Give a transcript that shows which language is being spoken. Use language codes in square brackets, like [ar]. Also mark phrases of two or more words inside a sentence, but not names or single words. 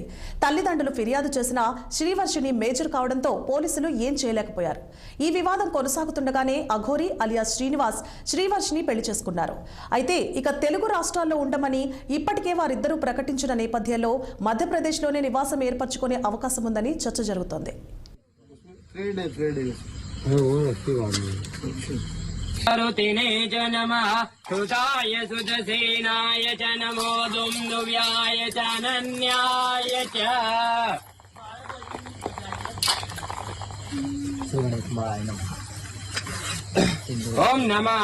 [te] తల్లిదండ్రులు ఫిర్యాదు చేసినా శ్రీవర్షిణి మేజర్ కావడంతో పోలీసులు ఏం చేయలేకపోయారు. ఈ వివాదం కొనసాగుతుండగానే అఘోరి అలియాస్ శ్రీనివాస్ శ్రీవర్షిణి పెళ్లి చేసుకున్నారు. అయితే ఇక తెలుగు రాష్ట్రాల్లో ఉండమని ఇప్పటికే వారిద్దరూ ప్రకటించిన నేపథ్యంలో మధ్యప్రదేశ్లోనే నివాసం ఏర్పరచుకునే అవకాశం ఉందని చర్చ జరుగుతోంది. [sa] ऋतिने च नमः सुताय सुतसेनाय च नमो दुन्दुव्याय च अनन्याय च ॐ नमः